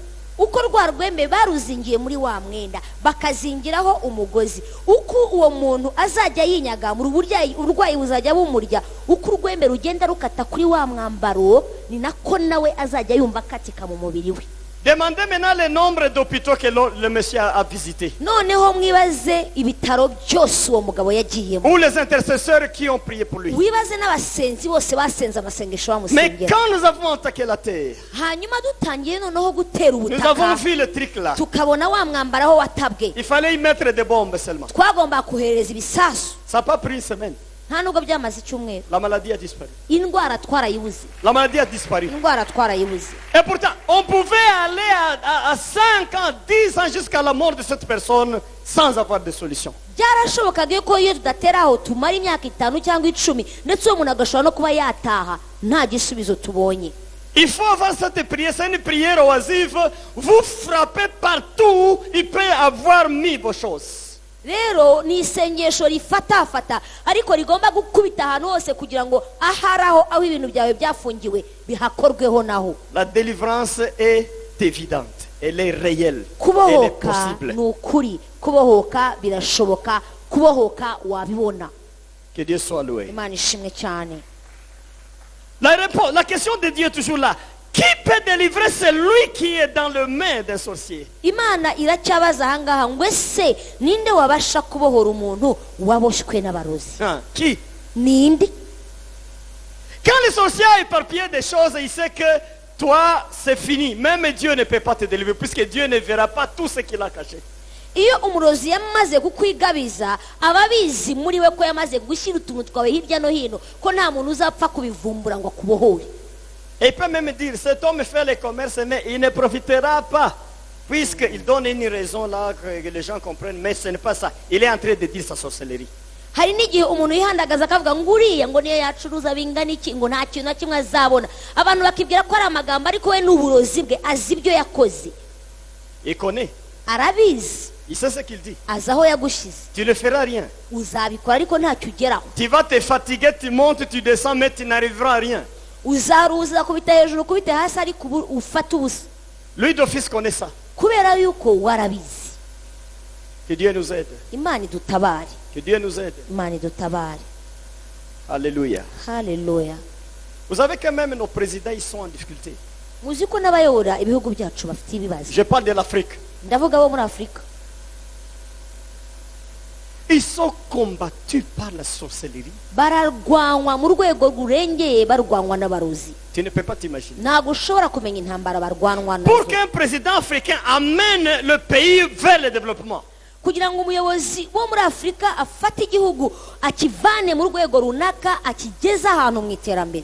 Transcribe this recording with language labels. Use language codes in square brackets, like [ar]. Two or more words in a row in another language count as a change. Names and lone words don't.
[rw] uko rwa rwembe baruzingiye muri wa mwenda bakazingiraho umugozi uko uwo muntu azajya yinyagamura uburwayi buzajya bumurya uko urwembe rugenda rukata kuri wa mwambaro ni nako nawe azajya yumva akatika mu mubiri we [fr] Demandez maintenant le nombre d'hôpitaux que le monsieur a visité. [rw] noneho mwibaze ibitaro byose uwo mugabo yagiyemo [fr] Ou les intercesseurs qui ont prié pour lui. [rw] wibaze n'abasenzi bose basenze amasengesho [fr] Mais [rw] bamusengera [fr] quand nous avons attaqué la terre, [rw] hanyuma dutangiye noneho gutera [fr] nous avons [rw] ubutaka [fr] vu le truc là. [rw] tukabona wa mwambaro aho watabwe [fr] Il fallait y mettre des bombes seulement. [rw] twagomba kohereza ibisasu [fr] Ça n'a pas pris une semaine. [rw] nta nubwo byamaze icyumweru [fr] La maladie a disparu. [rw] indwara twarayibuze [fr] La maladie a disparu. [rw] indwara twarayibuze [fr] Et pourtant, on pouvait aller à 5 ans, 10 ans jusqu'à la mort de cette personne sans avoir de solution. [rw] byarashobokaga yuko iyo tudatera aho tumara imyaka 5 cyangwa 10 ndetse uwo muntu agashobora no kuba yataha nta gisubizo tubonye [fr] Il faut avoir cette prière, c'est une prière oisive. Vous frappez partout, il peut avoir mis vos choses. [rw] rero ni isengesho rifatafata ariko rigomba gukubita ahantu hose kugira ngo aharaho aho ibintu byawe byafungiwe bihakorweho naho [fr] La délivrance est évidente, elle est réelle, elle est [rw] kubohoka [fr] possible. [rw] ni ukuri kubohoka birashoboka kubohoka wabibona [fr] Que Dieu soit loué. [rw] imana ishimwe cyane [fr] La question de Dieu est toujours là. Qui peut délivrer celui qui est dans les mains d'un sorcier? [rw] imana iracyabaza ahangaha ngo ese ninde wabasha kubohora umuntu waboshywe n'abarozi? [fr] Qui? [rw] Ninde? [fr] Quand le sorcier a éparpillé des choses, il sait que toi, c'est fini. Même Dieu ne peut pas te délivrer, puisque Dieu ne verra pas tout ce qu'il a caché. [rw] iyo umurozi yamaze kukwigabiza aba abizi muri we ko yamaze gushyira utuntu twawe hirya no hino ko nta muntu uzapfa kubivumbura ngo akubohore. [fr] Et il peut même dire, cet homme fait le commerce, mais il ne profitera pas. Puisqu'il donne une raison là que les gens comprennent, mais ce n'est pas ça. Il est en train de dire sa sorcellerie. [rw] hari n'igihe umuntu yihandagaza akavuga ngo uriya ngo niyo yacuruza bingana iki ngo nta kintu na kimwe azabona, abantu bakibwira ko ari amagambo ariko we n'uburozi bwe azi ibyo yakoze. [fr] Il connaît. [rw] Arabizi, [fr] Il sait ce qu'il dit. [rw] azi aho yagushize. [fr] Tu ne feras rien. [rw] Uzabikora ariko ntacyo ugeraho. [fr] Tu vas te fatiguer, tu montes, tu descends, mais tu n'arriveras à rien. [rw] Uzaruza kubita hejuru kubita hasi ariko ufata ubusa [fr] Lui d'office connaît ça. [rw] kubera yuko warabizi. [fr] Que Dieu nous aide. [rw] Imana idutabare, [fr] Que Dieu nous aide. [rw] Imana idutabare. [fr] Alléluia. [rw] Haleluya. [fr] Vous savez que même nos présidents, ils sont en difficulté. [rw] Muzi ko n'abayobora ibihugu byacu bafite ibibazo. [fr] Je parle de l'Afrique. [rw] Ndavuga abo muri Afurika. [fr] Ils sont combattus par la sorcellerie. [rw] Bararwanywa mu rwego rurengeye, barwanywa n'abarozi. [fr] Tu ne peux pas t'imaginer. [rw] Ntabwo ushobora kumenya intambara barwanwa [fr] Pour [rw] nazo. [fr] qu'un président africain amène le pays vers le développement, [rw] Kugira ngo umuyobozi wo muri Afurika afate igihugu akivane mu rwego runaka akigeza ahantu mu iterambere,